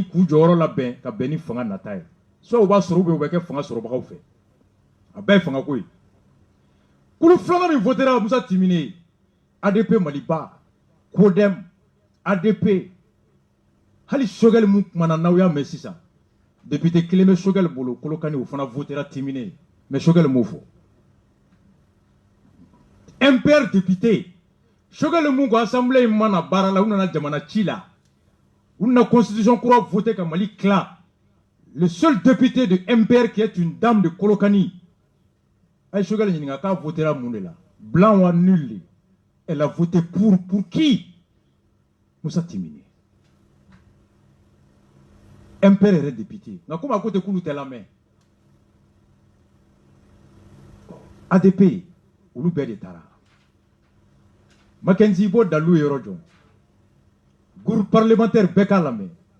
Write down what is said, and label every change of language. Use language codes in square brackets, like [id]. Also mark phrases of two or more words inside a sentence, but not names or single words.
[bm] k'u jɔyɔrɔ labɛn ka bɛn ni fanga nata ye soit u b'a sɔrɔ u bɛ kɛ fanga sɔrɔbagaw fɛ a bɛɛ ye fanga ko ye kulu filanan min votera Musa Timine ADP Maliba Kodem ADP hali Sogɛli mun kumana n'aw y'a mɛn sisan député kelen bɛ Sogɛli bolo Kolokani o fana votera Timine mais Sogɛli m'o fɔ MPR député Sogɛli mun ko assemblée in mana baara la u nana jamana ci la u nana constitution kura voté ka Mali clan [fr] le seul député de MPR qui est une dame de Kolokani [bm] ay Sogɛli ɲininka k'a votera mun de la [fr] blanc ou nul elle a voté pour qui [bm] Musa Timine MPR yɛrɛ député nka komi a ko tɛ k'ulu tɛ lamɛn ADP olu bɛɛ de taara Mackenzie b'o dalu ye yɔrɔ jɔ [fr] groupe parlementaire [bm] bɛɛ k'a lamɛn